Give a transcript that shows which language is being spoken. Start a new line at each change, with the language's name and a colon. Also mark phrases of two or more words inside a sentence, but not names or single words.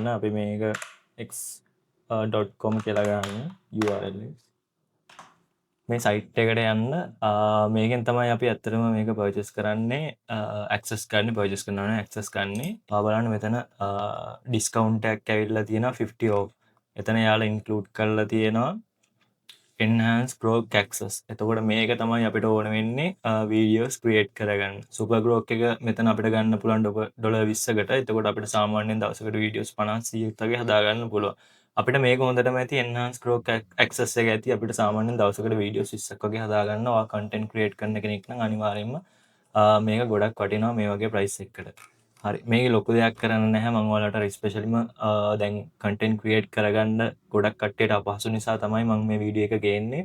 Sinhala: අපි මේක x.com කියලා ගන්න URL එක. මේ සයිට් එකට යන්න. මේකෙන් තමයි අපි ඇත්තටම මේක පර්චේස් කරන්නේ. ඇක්සස් ගන්න පර්චේස් කරනවා නම් ඇක්සස් ගන්නේ. බලන්න මෙතන ඩිස්කවුන්ට් එකක් ඇවිල්ලා තියෙනවා 50 off. එතන යාලා ඉන්ක්ලූඩ් කරලා තියෙනවා
English: enhance grok access.
Sinhala: එතකොට මේක තමයි අපිට ඕන වෙන්නේ
English: videos create
Sinhala: කරගන්න. සුපර් grok එක මෙතන අපිට ගන්න පුළුවන් $20කට. එතකොට අපිට සාමාන්‍යයෙන් දවසකට වීඩියෝස් 50 100ක් වගේ හදා ගන්න පුළුවන්. අපිට මේක හොඳටම ඇති
English: enhance grok access
Sinhala: එක ඇති. අපිට සාමාන්‍යයෙන් දවසකට වීඩියෝස් 20ක් වගේ හදා ගන්න. ඔයා
English: content create
Sinhala: කරන කෙනෙක් නම් අනිවාර්යයෙන්ම මේක ගොඩක් වටිනවා මේ වගේ price එකකට. හරි මේක ලොකු දෙයක් කරන්න නැහැ. මම ඔයාලට ස්පෙෂලිම දැන්
English: content create
Sinhala: කරගන්න ගොඩක් කට්ටියට අපහසු නිසා තමයි මම මේ වීඩියෝ එක ගේන්නේ.